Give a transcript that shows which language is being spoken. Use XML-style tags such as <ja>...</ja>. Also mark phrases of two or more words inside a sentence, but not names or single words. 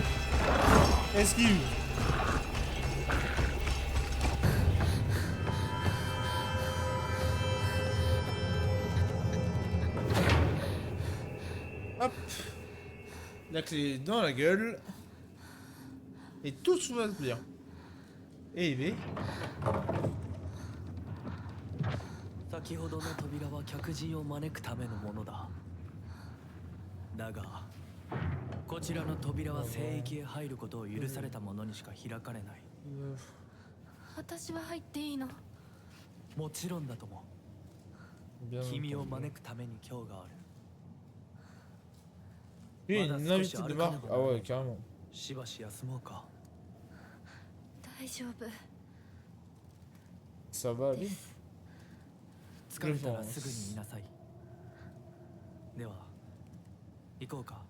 <fr>Esquive. Hop. La clé dans la gueule. Et tout va bien. Et B.</fr> <ja>先ほどの扉は客人を招くためのものだ。だがこちらの扉は聖域へ入ることを許された者にしか開かれない。私は入っていいの？もちろんだとも。</ja> <fr>Bien</fr> <ja>君を</ja> <fr>entendu.</fr> <ja>招くために今日がある。</ja> <fr>Oui, une invitée de marque. Ah ouais, carrément.</fr> <ja>しばし休もうか。大丈夫。</ja> <fr>Ça va aller.</fr> <ja>疲れたらすぐにいなさい。では行こうか。</ja>